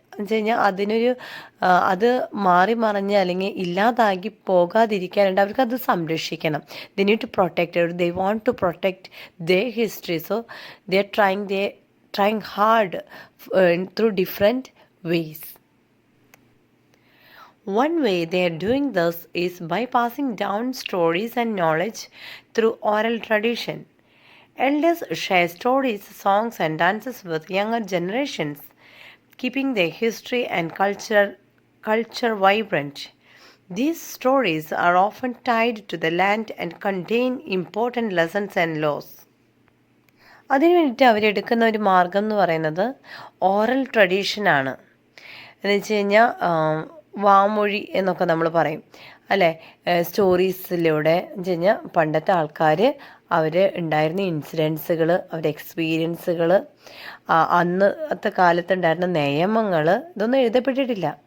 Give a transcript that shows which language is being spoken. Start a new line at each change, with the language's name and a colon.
Malayalam: എന്ന് വെച്ച് കഴിഞ്ഞാൽ അത് മാറി മറിഞ്ഞ് അല്ലെങ്കിൽ ഇല്ലാതാക്കി പോകാതിരിക്കാനായിട്ട് അവർക്കത് സംരക്ഷിക്കണം.
English: They need to protect, they want to protect their history, so they're trying hard through different ways. One way they are doing this is by passing down stories and knowledge through oral tradition. Elders share stories, songs and dances with younger generations, keeping their history and culture vibrant. These stories are often tied to the land and contain important lessons and laws.
Malayalam: അതിനു വേണ്ടിയിട്ട് അവരെടുക്കുന്ന ഒരു മാർഗം എന്ന് പറയുന്നത് oral ട്രഡീഷനാണ്. എന്ന് വെച്ച് കഴിഞ്ഞാൽ വാമൊഴി എന്നൊക്കെ നമ്മൾ പറയും അല്ലേ, സ്റ്റോറീസിലൂടെ എന്ന് വെച്ച് കഴിഞ്ഞാൽ പണ്ടത്തെ ആൾക്കാർ അവർ ഉണ്ടായിരുന്ന ഇൻസിഡൻസുകൾ, അവരുടെ എക്സ്പീരിയൻസുകൾ, അന്നത്തെ കാലത്തുണ്ടായിരുന്ന നിയമങ്ങൾ, ഇതൊന്നും എഴുതപ്പെട്ടിട്ടില്ല.